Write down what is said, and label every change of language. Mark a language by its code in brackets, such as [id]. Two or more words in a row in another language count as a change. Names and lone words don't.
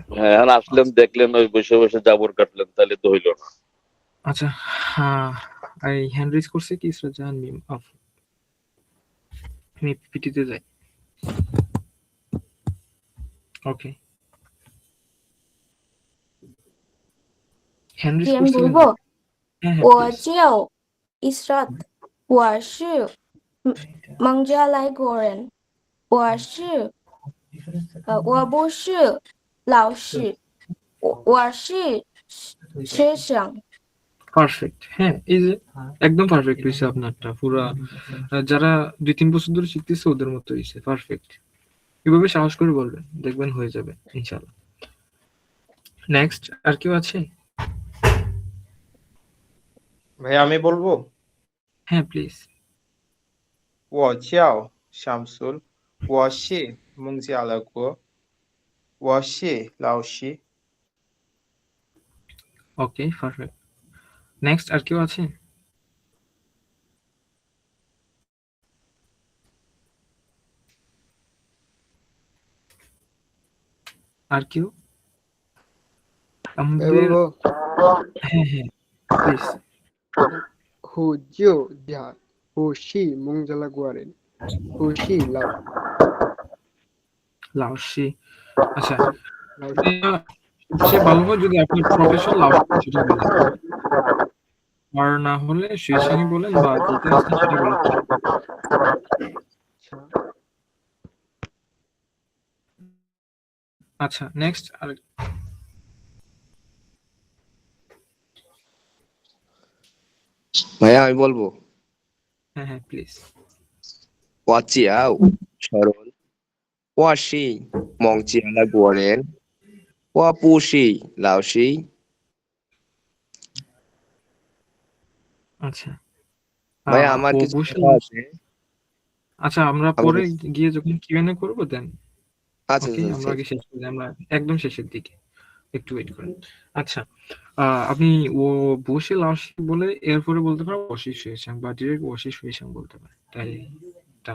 [bn] হ্যাঁ, এখন আসলেন দেখলেন ওই বসে বসে জাবর কাটলেন তাহলে তো হইলো না। আচ্ছা, আই [en] hand raise [bn] করছে কি ইসরাজাহান মিম অফ আমি পিটিতে যাই। [en] okay, hand raise [zh] 别人 [bn] করছিলেন? [zh] 不不， [bn] হ্যাঁ হ্যাঁ [zh] 我 [bn] প্লিজ। [zh] 叫 Israt，我是孟加拉国人，我不是老师，我是学生。 [bn] পারফেক্ট। হ্যাঁ, এই যে একদম পারফেক্ট হয়েছে আপনারটা পুরা। যারা 2-3 বছর ধরে শিখতেছে ওদের মতো হয়েছে, পারফেক্ট। এভাবে সাহস করে বলবেন, দেখবেন হয়ে যাবে ইনশাআল্লাহ। নেক্সট আর কেউ আছে? ভাই আমি বলবো, হ্যাঁ প্লিজ। [zh] 我叫শামসুল, 我是孟加拉国，我是老师。 [bn] ওকে, পারফেক্ট। নেক্সট আর কেউ আছে? আর কেউ? আমাদের বলবো হ্যাঁ হ্যাঁ প্লিজ। 胡椒家胡西蒙加拉国人胡西老 লাওসি। আচ্ছা, 老 সবচেয়ে ভালো হয় যদি আপনি প্রফেশনাল লাওসি সেটা বলেন, আর না হলে সুইসানি বলেন বা যেটা আছে সেটা বলেন। আচ্ছা, নেক্সট আর ভাইয়া আমি বলবো, হ্যাঁ হ্যাঁ প্লিজ। [zh] 我叫Sharon， 我是孟加拉国人，我不是老师。 [bn] আচ্ছা, ভাইয়া আমার ও কিছু বসে কথা আছে। আচ্ছা, আমরা আমি পরে বলছি। গিয়ে যখন কিউএনএ করবো দেন। আচ্ছা ওকে, আচ্ছা আমরা আচ্ছা। আগে শেষ করি, আমরা একদম শেষের দিকে, একটু ওয়েট করেন। আচ্ছা, আপনি ও বসে লাওসি বলে এরপরে বলতে পারেন [zh] 我是学生 [bn] বা ডিরেক্ট [zh] 我是学生 [bn] বলতে পারেন, তাই ডান।